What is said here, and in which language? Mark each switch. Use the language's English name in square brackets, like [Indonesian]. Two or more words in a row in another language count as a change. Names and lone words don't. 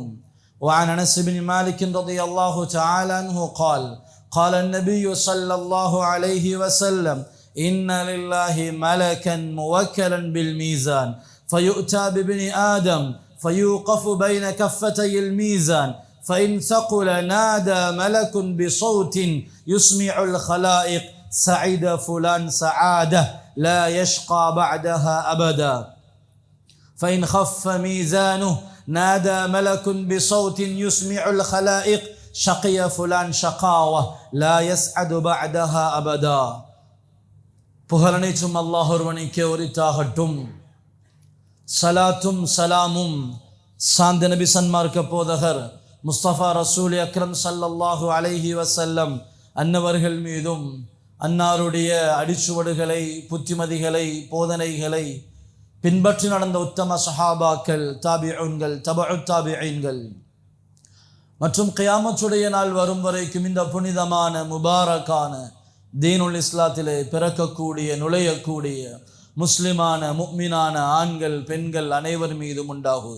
[Arabic] وعن أنس بن مالك رضي الله تعالى عنه قال: قال النبي صلى الله عليه وسلم: إن لله ملكا موكلا بالميزان فيؤتى بابن آدم فيوقف بين كفتي الميزان فإن ثقل نادى ملك بصوت يسمع الخلائق: سعد فلان سعادة لا يشقى بعدها أبدا. فإن خف ميزانه نادى ملك بصوت يسمع الخلائق: شقي فلان شقاوة لا يسعد بعدها أبدا. [Tamil] புகழனைத்தும் அல்லாஹ் ஒருவனுக்கே உரித்தாகட்டும். சலாத்தும் சலாமும் சாந்த நபி சன்மார்க்க போதகர் முஸ்தபா [Arabic] رسول أكرم صلى الله عليه [Tamil] வஸல்லம் அன்னவர்கள் மீதும் அன்னாருடைய அடிச்சுவடுகளை, புத்திமதிகளை, போதனைகளை பின்பற்றி நடந்த உத்தம சஹாபாக்கள், தாபிஊன்கள், தபஉ தாபிஈன்கள் மற்றும் கியாமத்துடைய நாள் வரும் வரைக்கும் இந்த புனிதமான முபாரக்கான தீனுல் இஸ்லாத்திலே பிறக்கக்கூடிய, நுழையக்கூடிய முஸ்லிமான முஃமினான ஆண்கள், பெண்கள் அனைவர் மீதும் உண்டாகுக.